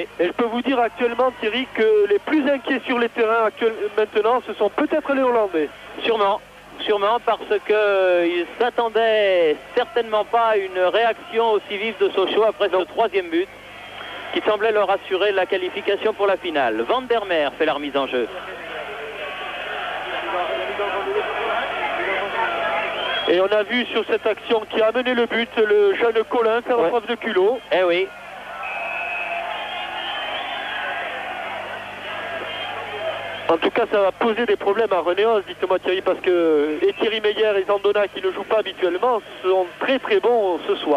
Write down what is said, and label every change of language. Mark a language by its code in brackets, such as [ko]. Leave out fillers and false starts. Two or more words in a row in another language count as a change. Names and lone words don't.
[fr] Et je peux vous dire actuellement, Thierry, que les plus inquiets sur les terrains maintenant, ce sont peut-être les Hollandais. Sûrement parce qu'ils ne s'attendaient certainement pas à une réaction aussi vive de Sochaux après ce 3e but, qui semblait leur assurer la qualification pour la finale. Van der Merwe fait la remise en jeu. Et on a vu sur cette action qui a amené le but, le jeune Collin faire preuve de culot. Eh oui. En tout cas, ça va poser des problèmes à Renéos, dites-moi Thierry, parce que et Thierry Meyer et Zandona, qui ne jouent pas habituellement, sont très bons ce soir.